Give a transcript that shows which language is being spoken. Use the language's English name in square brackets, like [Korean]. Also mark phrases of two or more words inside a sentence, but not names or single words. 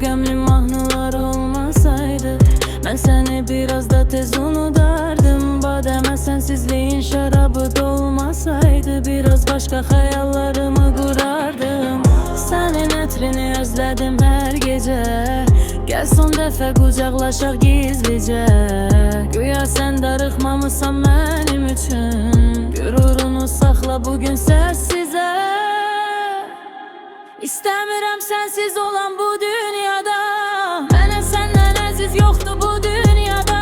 [Turkish] gemli mahnılar olmasaydı, ben seni biraz da tez unutardım. Bademe sensizliğin şarabı dolmasaydı, biraz başka hayallarımı kurardım. Senin etrini özledim her gece. [Azerbaijani] Gel son dəfə qucaqlaşaq gizlicə. Güya sen darıxmamısan mənim üçün. Qürurunu saxla bugün səssizə. İstəmirəm sensiz olan bu dünyada. Mənə səndən əziz yoxdur bu dünyada.